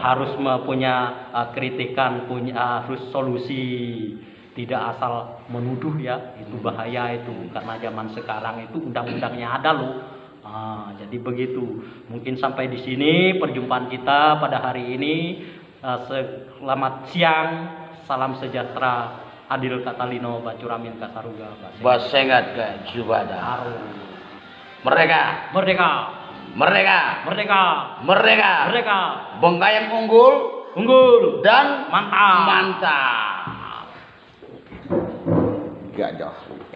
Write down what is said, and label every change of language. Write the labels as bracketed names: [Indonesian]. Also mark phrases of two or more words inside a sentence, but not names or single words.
[Indonesian] harus punya kritikan, harus solusi, tidak asal menuduh ya, itu bahaya itu, karena zaman sekarang itu undang-undangnya ada loh. Jadi begitu. Mungkin sampai di sini perjumpaan kita pada hari ini. Selamat siang, salam sejahtera, [Kendayan] Adil Katalino Bacuramin Kasaruga Basengat ke Jubada. Haru. [Indonesian] Merdeka, Merdeka, merdeka, merdeka, merdeka. merdeka, Bengkayang unggul unggul dan mantap. mantap. Gajah.